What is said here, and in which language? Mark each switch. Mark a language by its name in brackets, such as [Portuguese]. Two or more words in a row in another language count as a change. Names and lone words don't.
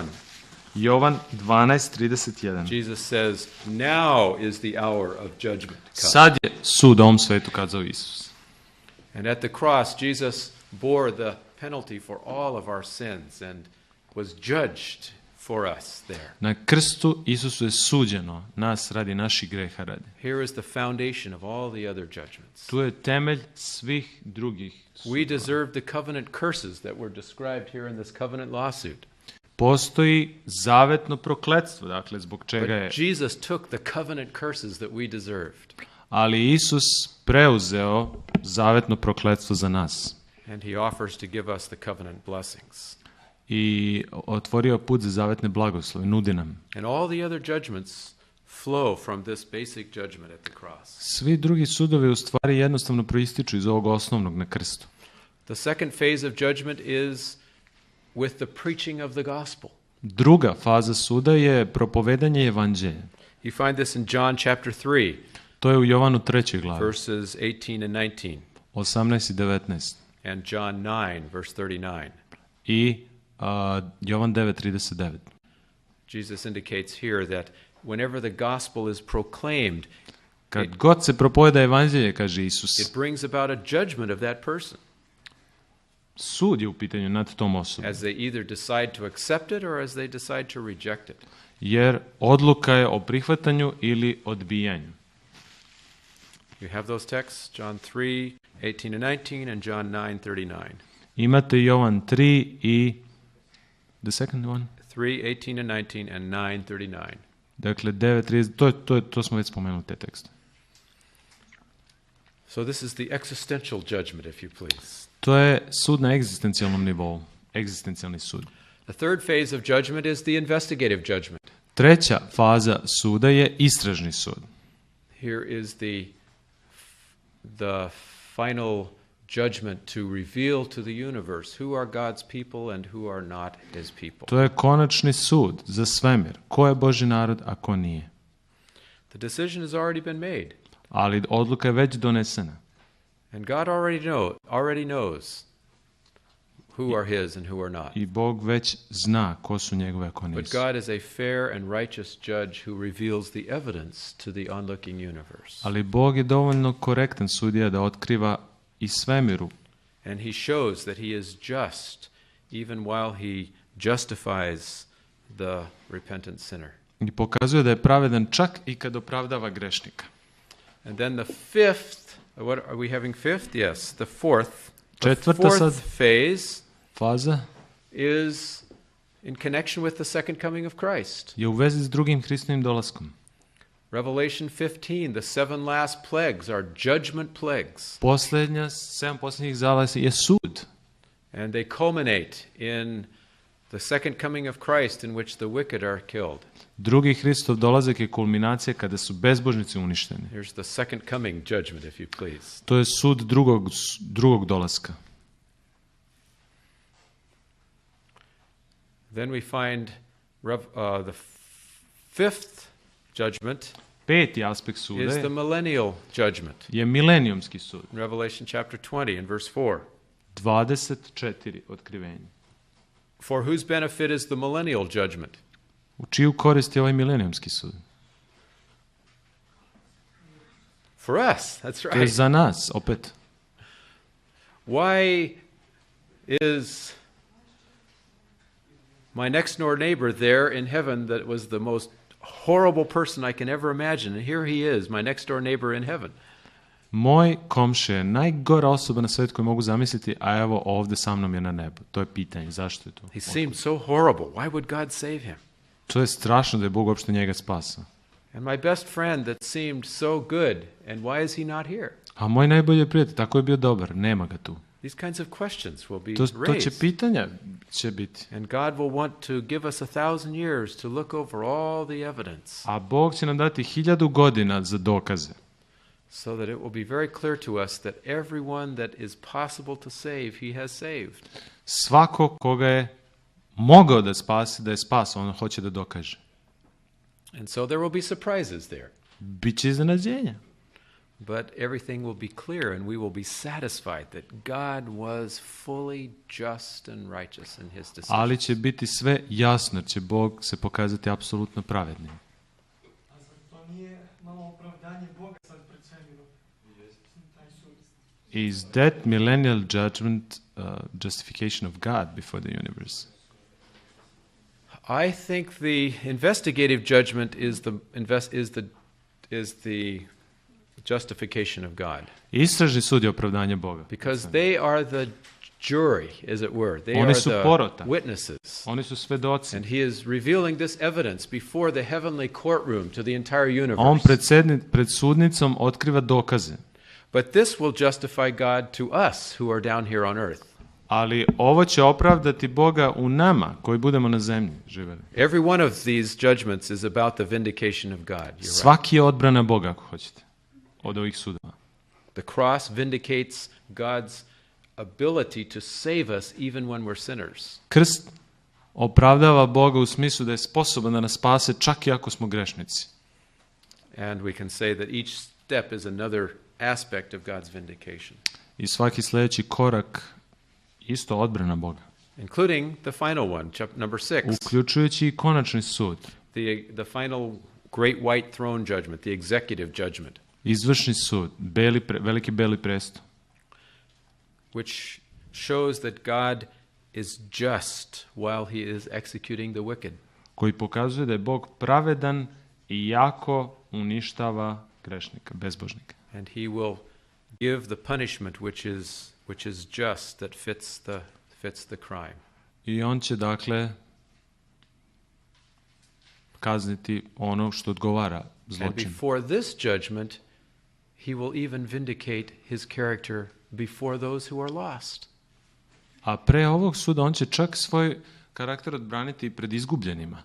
[Serbian] Jovan 12:31. [English] Jesus says, "Now is the hour of judgment come." [Serbian] Sad je sud ovom svetu, kazao Isus. [English] And at the cross, Jesus bore the penalty for all of our sins and was judged for us there. [Serbian] Na krstu Isusu je suđeno, nas radi naših greha radi. [English] Here is the foundation of all the other judgments. [Serbian] Tu je temelj svih drugih sudova. [English] We deserve the covenant curses that were described here in this covenant lawsuit. [Serbian] Postoji zavetno prokletstvo, dakle zbog čega je... [English] But Jesus took the covenant curses that we deserved. [Serbian] Ali Isus preuzeo zavetno prokletstvo za nas. [English] And he offers to give us the covenant blessings. [Serbian] I otvorio put za zavetne blagoslove, nudi nam. [English] And all the other judgments flow from this basic judgment at the cross. [Serbian] Svi drugi sudovi u stvari jednostavno proističu iz ovog osnovnog na krstu. [English] The second phase of judgment is with the preaching of the gospel. [Serbian] Druga faza suda je propovedanje evanđelja. [English] You find this in John chapter 3, [Serbian] To je u Jovanu 3. glavi, [English] verses 18 and 19, [Serbian] 18 i 19. [English] and John 9, verse 39. [Serbian] I Jovan 9:39. [English] Jesus indicates here that whenever the gospel is proclaimed, [Serbian] Kad god se propoveda evanđelje, kaže Isus, [English] it brings about a judgment of that person [Serbian] sud je u pitanju nad tom osobom. [English] as they either decide to accept it or as they decide to reject it. [Serbian] Jer odluka je o prihvatanju ili odbijanju. [English] You have those texts, John 3, 18 and 19, and John 9, 39. [Serbian] Imate Jovan 3 i [English] the second one? 3, 18 and 19, and 9, 39. [Serbian] Dakle, 9:30, to smo već spomenuli te tekste. [English] So this is the existential judgment, if you please. [Serbian] To je sud na egzistencijalnom nivou, egzistencijalni sud. [English] The third phase of judgment is the investigative judgment. [Serbian] Treća faza suda je istražni sud. [English] Here is the final judgment to reveal to the universe who are God's people and who are not his people. [Serbian] To je konačni sud za svemir. Ko je Božji narod, a ko nije. [English] The decision has already been made. [Serbian] Ali odluka je već donesena. [English] And God already knows who are his and who are not. [Serbian] I Bog već zna ko su njegove, a ko [English] But [Serbian] nisu. [English] God is a fair and righteous judge who reveals the evidence to the onlooking universe. [Serbian] Ali Bog je dovoljno korektan sudija da otkriva i svemiru. [English] And he shows that he is just even while he justifies the repentant sinner. [Serbian] I pokazuje da je pravedan čak i kad opravdava grešnika. [English] And then the fifth, what are we having fifth? Yes, the fourth [Serbian] Četvrta sad [English] phase [Serbian] faza [English] is in connection with the second coming of Christ. [Serbian] je u vezi s drugim Hristovim dolaskom. [English] Revelation 15, the 7 last plagues are judgment plagues. [Serbian] Posljednja, 7 posljednjih zalasi je sud. [English] And they culminate in the second coming of Christ in which the wicked are killed. [Serbian] Drugi Hristov dolazak je kulminacija kada su bezbožnici uništeni. [English] Here's the second coming judgment, if you please. [Serbian] To je sud drugog dolaska. [English] Then we find the fifth judgment [Serbian] Peti aspekt suda [English] is the millennial judgment. [Serbian] je milenijumski sud. [English] Revelation chapter 20 and verse 4. [Serbian] 24 otkrivenje. [English] For whose benefit is the millennial judgment? [Serbian] U čiju korist je ovaj milenijumski sud? [English] For us, that's [Serbian] To je [English] right. [Serbian] za nas, opet. [English] Why is my next door neighbor there in heaven that was the most horrible person I can ever imagine? And here he is, my next door neighbor in heaven. [Serbian] Moj komšija je najgora osoba na svijetu koju mogu zamisliti, a evo ovdje sa mnom je na nebu. To je pitanje, zašto je to? [English] He seemed so horrible. Why would God save him? [Serbian] To je strašno da je Bog uopšte njega spasao. [English] And my best friend that seemed so good, and why is he not here? [Serbian] A moj najbolji prijatelj, tako je bio dobar, nema ga tu. [English] These kinds of questions will be [Serbian] To će [English] raised. [Serbian] pitanja će biti. [English] And God will want to give us 1,000 years to look over all the evidence [Serbian] A Bog će nam dati 1000 godina za dokaze. [English] so that it will be very clear to us that everyone that is possible to save, he has saved. [Serbian] Svako koga je mogao da spasi, da je spasao, on hoće da dokaže. [English] And so there will be surprises there. [Serbian] Biće iznenađenja. [English] But everything will be clear and we will be satisfied that God was fully just and righteous in his decision. [Serbian] Ali će biti sve jasno, jer će Bog se pokazati apsolutno pravednim. A zar to nije malo opravdanje Boga sad pred svemirom? Taj sud. [English] Is that millennial judgment justification of God before the universe? I think the investigative judgment is the justification of God, [Serbian] Istražni sud je opravdanje Boga. [English] because they are the jury, as it were. They [Serbian] Oni [English] are [Serbian] su [English] the [Serbian] porota. [English] witnesses. [Serbian] Oni su svedoci. [English] And he is revealing this evidence before the heavenly courtroom to the entire [Serbian] A on [English] universe. [Serbian] pred sudnicom otkriva dokaze. [English] But this will justify God to us who are down here on earth. [Serbian] Ali ovo će opravdati Boga u nama koji budemo na zemlji živeli. [English] Every one of these judgments is about the vindication of God. You're right. [Serbian] Svaki je odbrana Boga, ako hoćete, od ovih sudova. [English] The cross vindicates God's ability to save us even when we're sinners. [Serbian] Krst opravdava Boga u smislu da je sposoban da nas spase čak i ako smo grešnici. [English] And we can say that each step is another aspect of God's vindication, [Serbian] I svaki sljedeći korak isto odbrana Boga. [English] including the final one, number 6, [Serbian] Uključujući i konačni sud. [English] the final great white throne judgment, the executive judgment, [Serbian] Izvršni sud, veliki beli presto. [English] which shows that God is just while he is executing the wicked. [Serbian] Koji pokazuje da je Bog pravedan i jako uništava grešnika, bezbožnika. [English] And he will give the punishment which is just, that fits the crime. [Serbian] I on će, dakle, kazniti ono što odgovara [English] And [Serbian] zločinu. [English] before this judgment, he will even vindicate his character before those who are lost. [Serbian] A pre ovog suda on će čak svoj karakter odbraniti i pred izgubljenima.